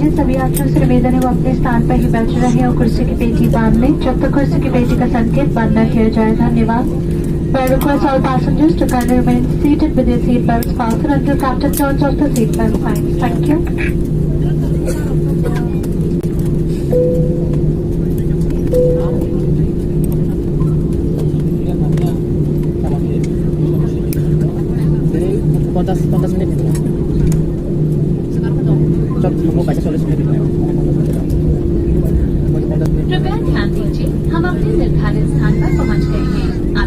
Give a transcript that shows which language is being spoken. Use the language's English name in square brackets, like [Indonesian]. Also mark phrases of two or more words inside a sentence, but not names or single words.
[Hindi] सभी यात्रियों से निवेदन है वो अपने स्थान पर ही बैठे रहे और कुर्सी की पेटी बांध लें जब तक कुर्सी की पेटी का संकेत बंद न किया जाए। धन्यवाद। [English] I request all passengers to kindly remain seated with their seat belts fastened until Captain turns off the seat belt signs. Thank you. [Indonesian] Kontas menit itu. Kamu baca tulis menit itu. [Hindi] कृपया ध्यान दीजिए हम अपने निर्धारित स्थान पर पहुंच गए हैं।